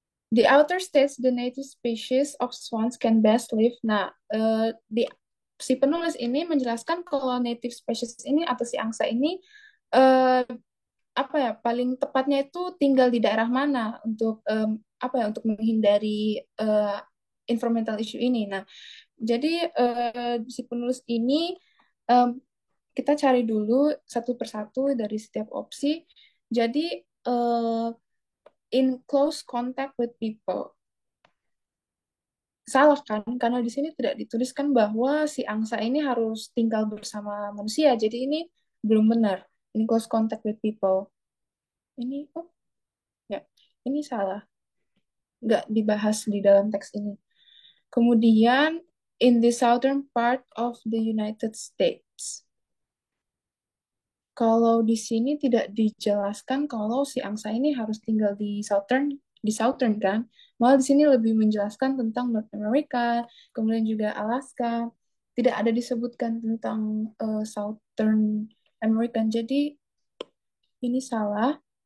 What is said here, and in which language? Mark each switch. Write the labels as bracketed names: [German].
[English] The author states the native species of swans can best live. [Indonesian] Nah, si penulis ini menjelaskan kalau native species ini atau si angsa ini paling tepatnya itu tinggal di daerah mana untuk untuk menghindari environmental issue ini. Nah, jadi si penulis ini kita cari dulu satu persatu dari setiap opsi. [English] Jadi in close contact with people. [Indonesian] Salah kan? Karena di sini tidak dituliskan bahwa si angsa ini harus tinggal bersama manusia. Jadi ini belum benar. [English] In close contact with people. Ini, ini salah. [Indonesian] Nggak dibahas di dalam teks ini. Kemudian, in the southern part of the United States. Kalau di sini tidak dijelaskan kalau si angsa ini harus tinggal di southern kan, malah di sini lebih menjelaskan tentang North America, kemudian juga Alaska, tidak ada disebutkan tentang Southern American, jadi ini salah.